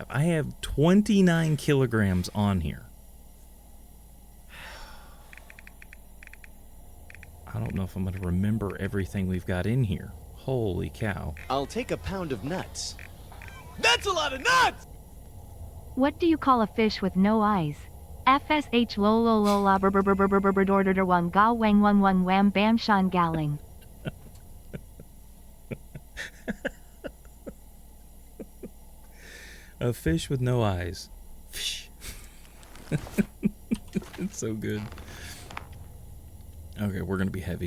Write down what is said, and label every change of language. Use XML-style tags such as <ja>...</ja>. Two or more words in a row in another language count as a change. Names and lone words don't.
<en>I have 29 kilograms on here. I don't know if I'm going to remember everything we've got in here. Holy cow. I'll take a pound of nuts. That's a lot of nuts! What do you call a fish with no eyes? FSH lo lo lo la bur bur bur bur bur bur bur dor dor dor one ga wang one one wham bam shan galing. A fish with no eyes. It's so good. Okay, we're gonna be heavy.</en>